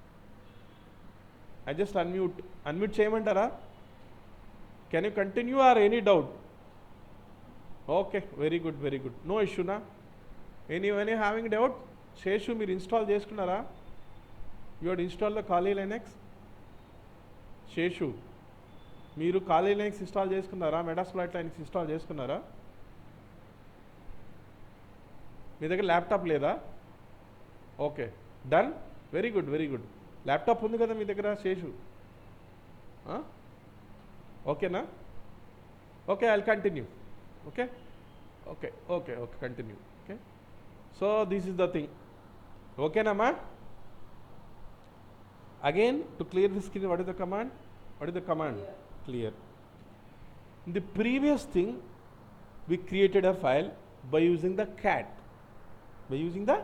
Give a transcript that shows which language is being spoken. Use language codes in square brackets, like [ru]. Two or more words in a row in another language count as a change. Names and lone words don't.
[en] I just unmute. Unmute cheyamantara? Can you continue or any doubt? Okay, very good, very good. No issue na? Anyone having doubt? [te] శేషు మీర్ ఇన్‌స్టాల్ చేసుకున్నారా? [en] You had installed the Kali Linux? [te] శేషు, మీరు Kali Linux ఇన్‌స్టాల్ చేసుకున్నారా? Metasploit Linux install cheskunnara? మీ దగ్గర ల్యాప్టాప్ లేదా? [en] Okay, done, very good, very good. [te] ల్యాప్టాప్ ఉంది కదా మీ దగ్గర శేషు? ఓకేనా? [en] Okay, I'll continue. Okay okay okay okay continue. Okay, so this is the thing. ఓకేనమ్మా? Again, to clear the screen, what is the command? What is the command? Clear. In the previous thing, we created a file by using the cat. By using the?